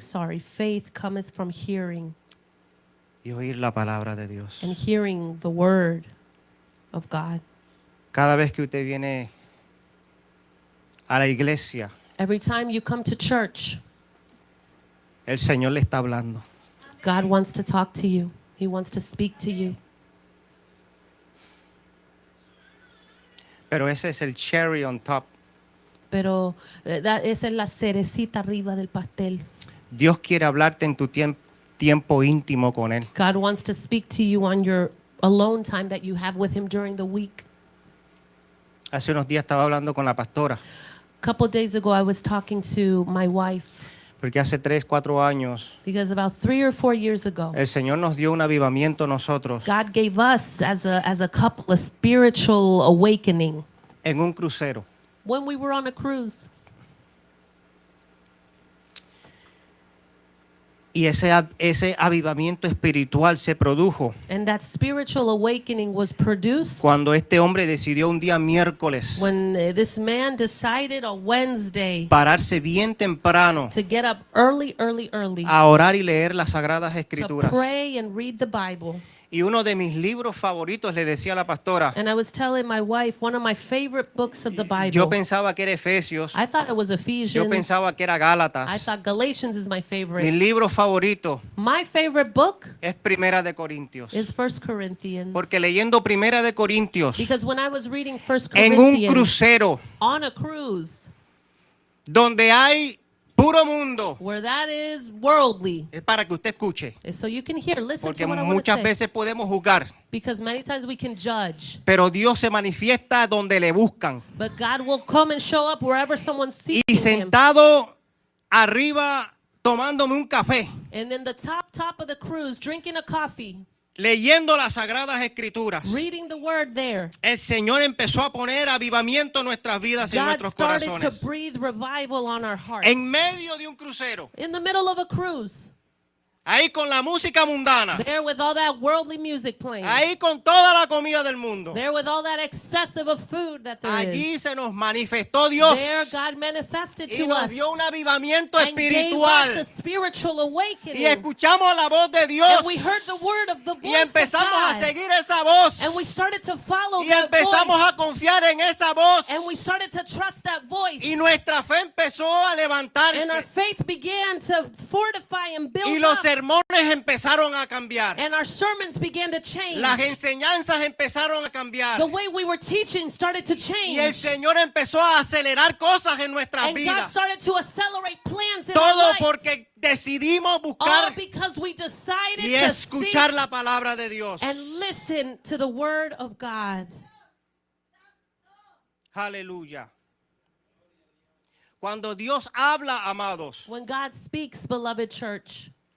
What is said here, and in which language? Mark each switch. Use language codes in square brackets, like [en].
[en] sorry, faith cometh from hearing, [es] y oír la palabra de Dios. [en] and hearing the word of God. [es] Cada vez que usted viene a la iglesia, [en] Every time you come to church, [es] el Señor le está hablando. [en] God wants to talk to you. He wants to speak to you. [es] Pero ese es el [en] cherry on top. [es] Pero esa es la cerecita arriba del pastel. Dios quiere hablarte en tu tiempo íntimo con Él. [en] God wants to speak to you on your alone time that you have with Him during the week. [es] Hace unos días estaba hablando con la pastora, [en] A couple days ago, I was talking to my wife [es] porque hace 3, 4 años [en] because about 3 or 4 years ago, [es] el Señor nos dio un avivamiento a nosotros [en] God gave us as a couple a spiritual awakening [es] en un crucero. [en] when we were on a cruise. [es] Y ese avivamiento espiritual se produjo [en] And that spiritual awakening was produced [es] cuando este hombre decidió un día miércoles [en] when this man decided on Wednesday [es] pararse bien temprano [en] to get up early [es] a orar y leer las Sagradas [en] to [es] Escrituras. [en] pray and read the Bible. [es] Y uno de mis libros favoritos, le decía a la pastora, [en] And I was telling my wife, one of my favorite books of the Bible. [es] yo pensaba que era Efesios, [en] I thought it was [es] yo [en] Ephesians. [es] pensaba que era [en] I [es] Gálatas. [en] thought Galatians is my [es] Mi [en] favorite. [es] libro favorito [en] My favorite book [es] es Primera de Corintios. [en] is 1 Corinthians. [es] Porque leyendo Primera de Corintios [en] Because when I was reading 1 [es] en un [en] Corinthians [es] crucero [en] on a cruise, [es] donde hay puro mundo, [en] where that is worldly, [es] es para que usted escuche, [en] so you can hear, listen [es] porque [en] to what I want to [es] muchas [en] say. [es] veces podemos juzgar, [en] Because many times we can judge, [es] pero Dios se manifiesta donde le buscan. [en] but God will come and show up wherever someone's seeking [es] Y [en] Him. [es] sentado arriba tomándome un café, [en] And then the top of the cruise, drinking a coffee, [es] leyendo las Sagradas Escrituras, [en] reading the word there, [es] el Señor empezó a poner avivamiento en nuestras vidas y en [en] God [es] nuestros [en] started [es] corazones. [en] to breathe revival on our hearts. [es] En medio de un crucero, [en] In the middle of a cruise, [es] ahí con la música mundana, [en] there with all that worldly music playing, [es] ahí con toda la comida del mundo, [en] there with all that excessive of food that there is, [es] allí se nos manifestó Dios [en] there God manifested [es] y [en] to [es] nos [en] us [es] dio un avivamiento [en] and gave us a [es] espiritual. [en] spiritual [es] Y [en] awakening. [es] escuchamos la voz de Dios [en] And we heard the word of the [es] y [en] voice of [es] empezamos a [en] God. [es] seguir esa voz [en] And we started to follow [es] y [en] that [es] empezamos [en] voice. [es] a confiar en esa voz [en] And we started to trust that voice. [es] y nuestra fe empezó a [en] And our [es] levantarse [en] faith began to fortify and build [es] y los [en] up. [es] sermones empezaron a cambiar. [en] And our sermons began to change. [es] Las enseñanzas empezaron a cambiar [en] The way we were teaching started to [es] y el [en] change. [es] Señor empezó a acelerar cosas en nuestras [en] And God [es] vidas. [en] started to accelerate plans in our [es] Todo [en] life. [es] porque decidimos [en] All [es] buscar [en] because we decided [es] y [en] to [es] escuchar [en] seek [es] la palabra de Dios. [en] and listen to the word of God. [es] Aleluya. Cuando Dios habla, amados, [en] When God speaks, beloved church,